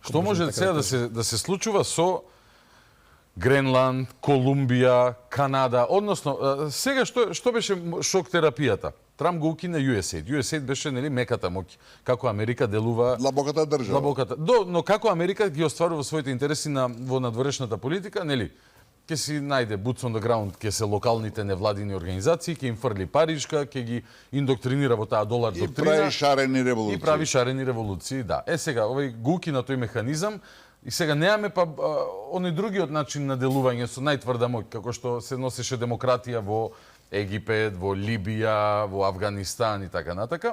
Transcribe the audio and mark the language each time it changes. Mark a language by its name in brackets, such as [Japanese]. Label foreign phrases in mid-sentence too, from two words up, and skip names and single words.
[Macedonian] Што може сега да се случува со Гренланд, Колумбија, Канада, односно сега што беше шок терапијата? Трамп го укина USAID. USAID беше меката моќ, како Америка делува длабоката држава. Но како Америка ги остварува своите интереси во надворешната политика, ќе си најде [English] boots on the ground, [Macedonian] ќе се локалните невладини организации, ќе им фрли паричка, ќе ги индоктринира во таа долар доктрина. И прави шарени револуции. Да. Сега овој го укина тој механизам. И сега немаме па оној другиот начин на делување со најтврда моќ, како што се носеше демократија во Египет, во Либија, во Авганистан и така натака.